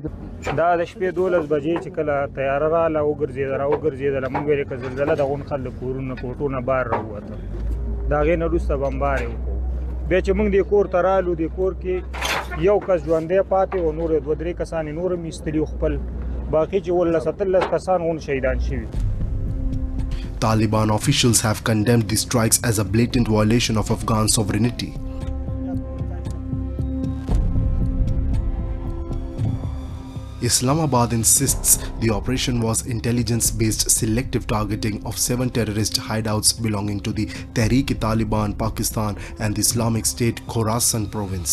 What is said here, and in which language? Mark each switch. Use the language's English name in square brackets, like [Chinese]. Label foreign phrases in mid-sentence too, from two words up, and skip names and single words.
[Pashto] دا د شپې 12 بجې چې کله تیاره رااله وګرځېدله موږ ویلې که زلزله د غون خلک کورونه کوټونه بار راووته د هغې نه وروسته بمبار یې وکړو. بیا چې موږ دې کور ته رالو دې کور کې یو کس ژوندی پاتې و، نور 2-3 کسان یې نور هم ایستلي خپل باقي چې 17 کسان غون شهیدان شوي. [English] Taliban officials have condemned the strikes as a blatant violation of Afghan sovereignty. Islamabad insists the operation was intelligence-based selective targeting of 7 terrorist hideouts belonging to the Tehreek-e-Taliban Pakistan and the Islamic State Khorasan province.